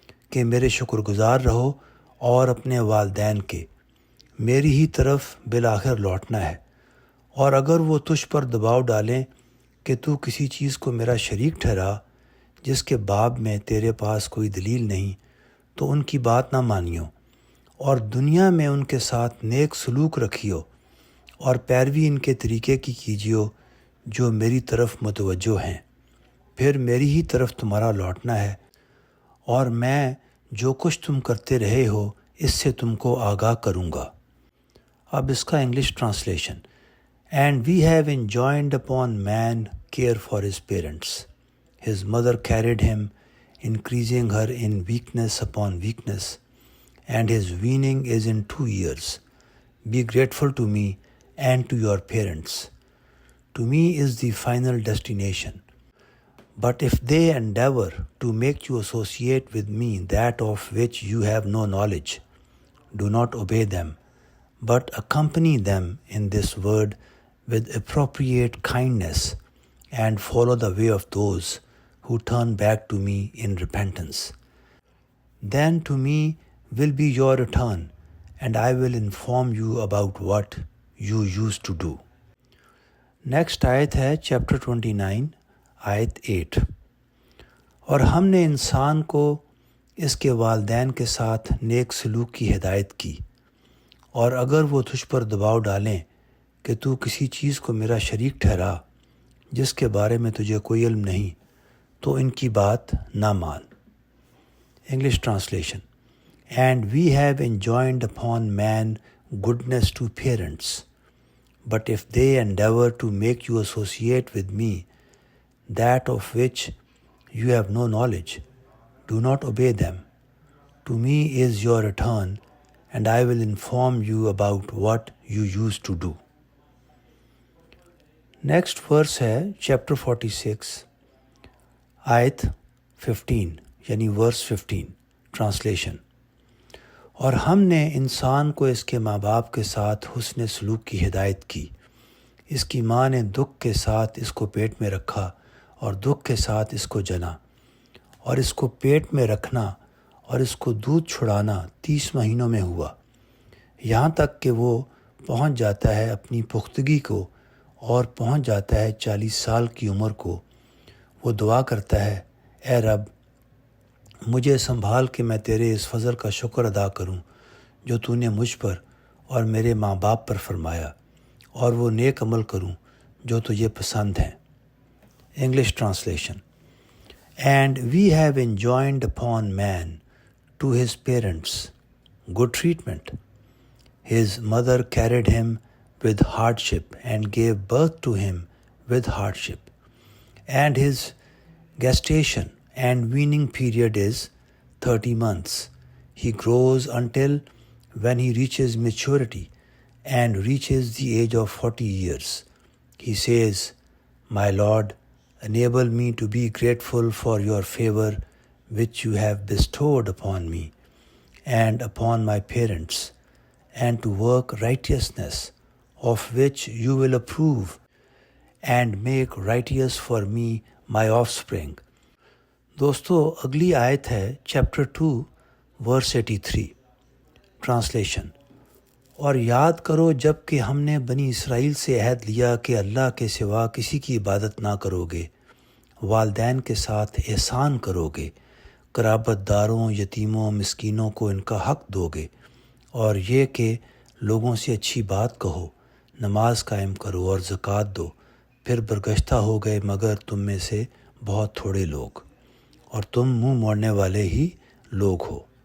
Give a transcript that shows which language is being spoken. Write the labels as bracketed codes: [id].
[ur] کہ میرے شکر گزار رہو اور اپنے والدین کے، میری ہی طرف بالآخر لوٹنا ہے۔ اور اگر وہ تجھ پر دباؤ ڈالیں کہ تو کسی چیز کو میرا شریک ٹھہرا جس کے باب میں تیرے پاس کوئی دلیل نہیں، تو ان کی بات نہ مانیو، اور دنیا میں ان کے ساتھ نیک سلوک رکھیو، اور پیروی ان کے طریقے کی کیجیو جو میری طرف متوجہ ہیں۔ پھر میری ہی طرف تمہارا لوٹنا ہے، اور میں جو کچھ تم کرتے رہے ہو اس سے تم کو آگاہ کروں گا۔ اب اس کا English translation: [en] And we have enjoined upon man care for his parents. His mother carried him, increasing her in weakness upon weakness, and his weaning is in 2 years. Be grateful to me and to your parents. To me is the final destination. But if they endeavor to make you associate with me that of which you have no knowledge, do not obey them, but accompany them in this word with appropriate kindness, and follow the way of those who turn back to me in repentance. Then to me will be your return, and I will inform you about what you used to do. [ur] Next آیت ہے chapter 29 آیت 8۔ اور ہم نے انسان کو اس کے والدین کے ساتھ نیک سلوک کی ہدایت کی، اور اگر وہ تجھ پر دباؤ ڈالیں کہ تو کسی چیز کو میرا شریک ٹھہرا جس کے بارے میں تجھے کوئی علم نہیں، تو ان کی بات نہ مان۔ English translation: [en] And we have enjoined upon man goodness to parents, but if they endeavor to make you associate with me that of which you have no knowledge, do not obey them. To me is your return, and I will inform you about what you used to do. [ur] Next ورس ہے chapter 46 آیت 15 یعنی ورس 15 translation. اور ہم نے انسان کو اس کے ماں باپ کے ساتھ حسن سلوک کی ہدایت کی۔ اس کی ماں نے دکھ کے ساتھ اس کو پیٹ میں رکھا، اور دکھ کے ساتھ اس کو جنا، اور اس کو پیٹ میں رکھنا اور اس کو دودھ چھڑانا 30 مہینوں میں ہوا، یہاں تک کہ وہ پہنچ جاتا ہے اپنی پختگی کو اور پہنچ جاتا ہے 40 سال کی عمر کو۔ وہ دعا کرتا ہے، اے رب مجھے سنبھال کہ میں تیرے اس فضل کا شکر ادا کروں جو تو نے مجھ پر اور میرے ماں باپ پر فرمایا، اور وہ نیک عمل کروں جو تجھے پسند ہیں۔ English translation. [en] And we have enjoined upon man to his parents good treatment. His mother carried him with hardship and gave birth to him with hardship. And his gestation and weaning period is 30 months. He grows until when he reaches maturity and reaches the age of 40 years. He says, My Lord, enable me to be grateful for your favor which you have bestowed upon me and upon my parents, and to work righteousness of which you will approve, and make righteous for me my offspring. [ur] دوستو اگلی آیت ہے chapter 2 ورس 83۔ Translation. اور یاد کرو جب کہ ہم نے بنی اسرائیل سے عہد لیا کہ اللہ کے سوا کسی کی عبادت نہ کرو گے، والدین کے ساتھ احسان کرو گے، قرابت داروں، یتیموں، مسکینوں کو ان کا حق دو گے، اور یہ کہ لوگوں سے اچھی بات کہو، نماز قائم کرو اور زکوٰۃ دو، پھر برگشتہ ہو گئے مگر تم میں سے بہت تھوڑے لوگ، اور تم منہ موڑنے والے ہی لوگ ہو۔